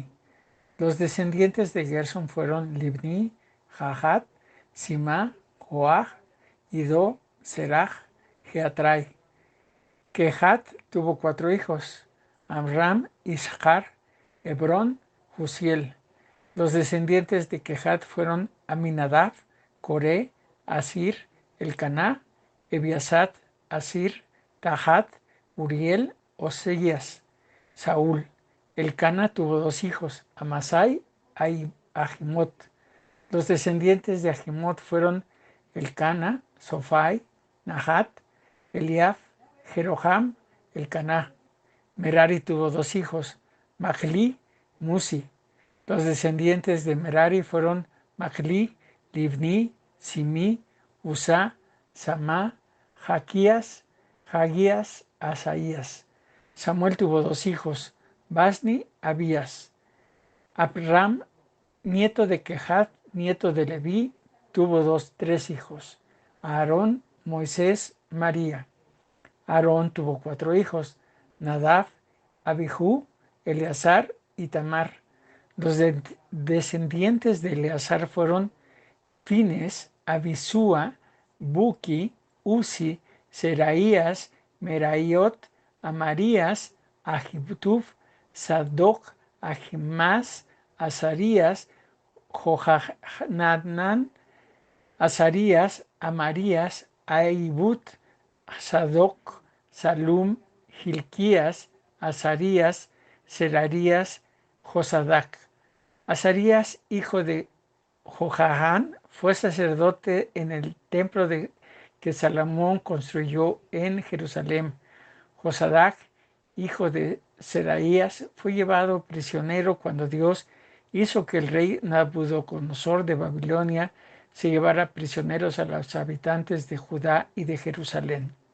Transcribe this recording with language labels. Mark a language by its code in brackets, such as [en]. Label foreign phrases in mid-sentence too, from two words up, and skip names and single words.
[es] Los descendientes de Gersón fueron Libni, Jahat, Sima, Joach, Ido, Serach, Geatrai. Kehat tuvo cuatro hijos, Amram, Ishar, Hebrón, Jusiel. Los descendientes de Kehat fueron Aminadab, Coré, Asir, Elcaná, Ebiasat, Asir, Tahat, Uriel, Oseías, Saúl. Elcana tuvo dos hijos, Amasai y Ahimot. Los descendientes de Ahimot fueron Elcana, Sofai, Nahat, Eliab, Jeroham, Elcaná. Merari tuvo dos hijos, Mahli, Musi. Los descendientes de Merari fueron Mahli, Libni, Simi, Usa, Samá, Jaquías, Hagías, Asaías. Samuel tuvo dos hijos, Basni, Abías. Abram, nieto de Kehat, nieto de Leví, tuvo tres hijos, Aarón, Moisés, María. Aarón tuvo cuatro hijos, Nadab, Abijú, Eleazar y Tamar. Los descendientes de Eleazar fueron Fines, Abisúa, Buki, Uzi, Seraías, Meraiot, Amarías, Ahitub, Sadoc, Ahimás, Azarías, Johanán, Azarías, Amarías, Ahibut, Sadoc, Salum, Hilquías, Azarías, Serarías, Josadac. Azarías, hijo de Johanán, fue sacerdote en el templo que Salomón construyó en Jerusalén. Josadac, hijo de Seraías, fue llevado prisionero cuando Dios hizo que el rey Nabucodonosor de Babilonia se llevara prisioneros a los habitantes de Judá y de Jerusalén.